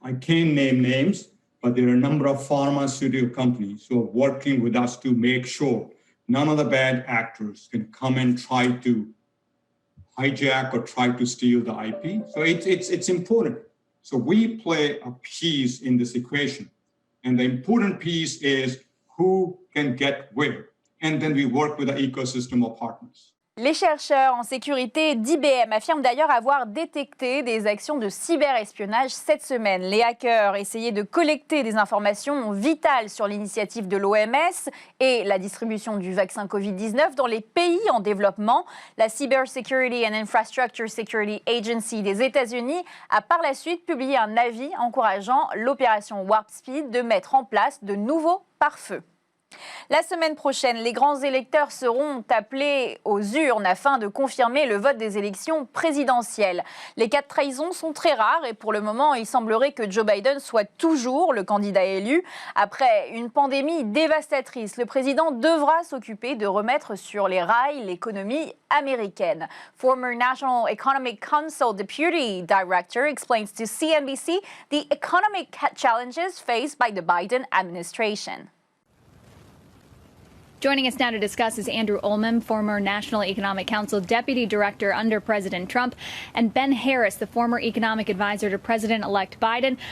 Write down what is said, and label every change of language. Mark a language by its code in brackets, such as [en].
[en] I can't name names, but there are a number of pharmaceutical companies who are working with us to make sure none of the bad actors can come and try to hijack or try to steal the IP. So it's important. So we play a piece in this equation. And the important piece is who can get where. And then we work with the ecosystem of partners. [fr] Les chercheurs en sécurité d'IBM affirment d'ailleurs avoir détecté des actions de cyberespionnage cette semaine. Les hackers essayaient de collecter des informations vitales sur l'initiative de l'OMS et la distribution du vaccin Covid-19 dans les pays en développement. La Cybersecurity and Infrastructure Security Agency des États-Unis a par la suite publié un avis encourageant l'opération Warp Speed de mettre en place de nouveaux pare-feux. La semaine prochaine, les grands électeurs seront appelés aux urnes afin de confirmer le vote des élections présidentielles. Les cas de trahison sont très rares et pour le moment, il semblerait que Joe Biden soit toujours le candidat élu. Après une pandémie dévastatrice, le président devra s'occuper de remettre sur les rails l'économie américaine. [en] Former National Economic Council Deputy Director explains to CNBC the economic challenges faced by the Biden administration. Joining us now to discuss is Andrew Olman, former National Economic Council Deputy Director under President Trump, and Ben Harris, the former economic advisor to President-elect Biden.